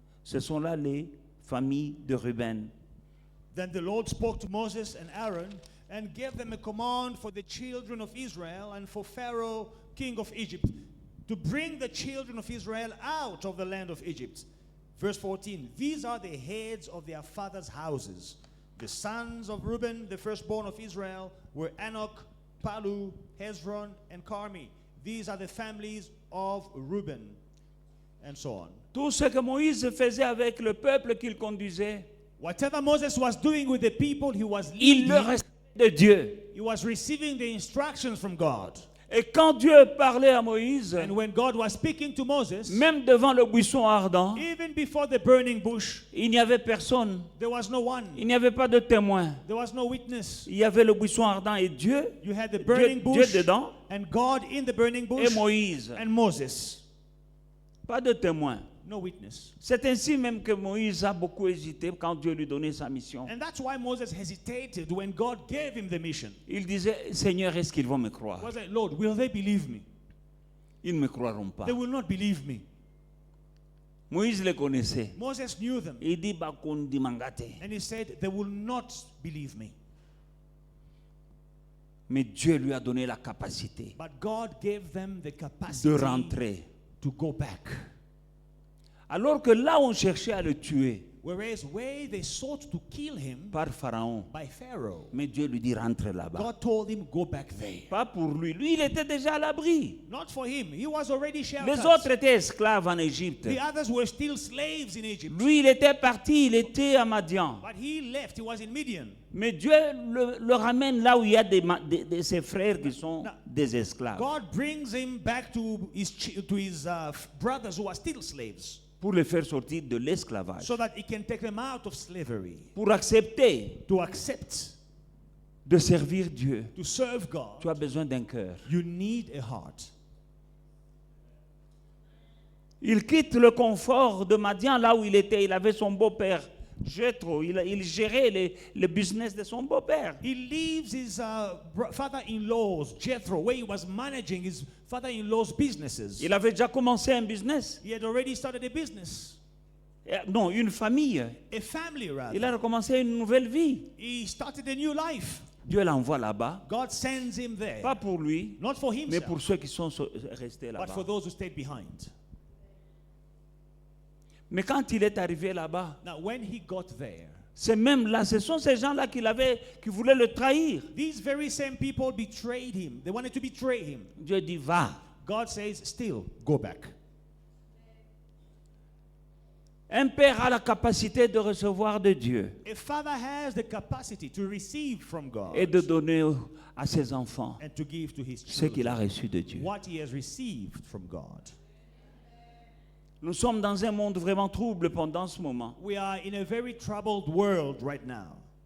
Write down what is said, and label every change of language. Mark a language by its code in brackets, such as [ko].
[fr] Ce sont là les familles de Ruben. [en] Then the Lord spoke to Moses and Aaron and gave them a command for the children of Israel and for Pharaoh, king of Egypt, to bring the children of Israel out of the land of Egypt. Verse 14, these are the heads of their fathers' houses. The sons of Reuben, the firstborn of Israel, were Enoch, Palu, Hezron, and Carmi. These are the families of Reuben, and so on. [fr] Tout ce que Moïse faisait avec le peuple qu'il conduisait, [en] Whatever Moses was doing with the people he was [fr] il le [en] leading, [fr] recevait de Dieu. [en] he was receiving the instructions from God. [fr] Et quand Dieu parlait à Moïse, [en] And when God was speaking to Moses, [fr] même devant le buisson ardent, [en] even before the burning bush, [fr] il n'y avait personne. [en] there was no one. [fr] Il n'y avait pas de témoin. [en] There was no witness. [fr] Il y avait le buisson ardent et Dieu, [en] You had the [fr] Dieu, [en] burning [fr] Dieu [en] bush [fr] dedans [en] and God in the burning [fr] et [en] bush [fr] Moïse. [en] and Moses. [fr] Pas de témoin. [en] No witness. [fr] C'est ainsi même que Moïse a beaucoup hésité quand Dieu lui donnait sa mission. [en] And that's why Moses hesitated when God gave him the mission. [fr] Il disait, Seigneur, est-ce qu'ils vont me [en] He [fr] croire? [en] was like, Lord, will they believe me? [fr] Ils ne me croiront pas. [en] They will not believe me. [fr] Moïse les connaissait. [en] Moses knew them. [fr] Il dit, [ln] Bakundi mangate. [en] And he said, they will not believe me. [fr] Mais Dieu lui a donné la capacité [en] But God gave them the capacity [fr] de rentrer. [en] to go back. [fr] Alors que là, on cherchait à le tuer [en] Whereas where they sought to kill him [fr] par Pharaon. [en] by Pharaoh, [fr] Mais Dieu lui dit, rentre là-bas. [en] God told him, go back there. [fr] Pas pour lui. Lui, il était déjà à l'abri. [en] Not for him. He was already [fr] Les [en] sheltered. [fr] autres étaient esclaves en Égypte. [en] The others were still slaves in Egypt. [fr] Lui, il était parti, il était à Madian. [en] But he left. He was in Midian. [fr] Mais Dieu le ramène là où il y a ses frères qui sont des esclaves. [en] God brings him back to his brothers who are still slaves, [fr] Pour les faire sortir de l'esclavage. [en] so that he can take them out of slavery, [fr] Pour accepter [en] to accept, [fr] de servir Dieu, [en] to serve God. [fr] tu as besoin d'un cœur. [en] You need a heart. [fr] Il quitte le confort de Madian là où il était. Il avait son beau-père, Jethro. Il gérait le business de son beau-père. [en] He leaves his father-in-law's, Jethro, where he was managing his father-in-law's businesses. [fr] Il avait déjà commencé un business. [en] He had already started a business, [fr] Non, une famille. [en] a family rather. [fr] Il a recommencé une nouvelle vie. [en] He started a new life. [fr] Dieu l'envoie là-bas. [en] God sends him there, [fr] Pas pour lui, [en] not for [fr] mais [en] himself, [fr] pour ceux qui sont restés [en] but for [fr] là-bas. [en] those who stayed behind. [fr] Mais quand il est arrivé là-bas, [en] Now, when he got there, [fr] c'est même là, ce sont ces gens-là qui voulaient le trahir. [en] these very same people betrayed him. They wanted to betray him. [fr] Dieu dit, va. [en] God says, still, go back. [fr] Un père a la capacité de recevoir de Dieu [en] A father has the capacity to receive from God [fr] et de donner à ses enfants [en] and to give to his [fr] ce qu'il a [en] children [fr] reçu de Dieu. [en] what he has received from God. [fr] Nous sommes dans un monde vraiment trouble pendant ce moment. [en] We are in a very troubled world right now.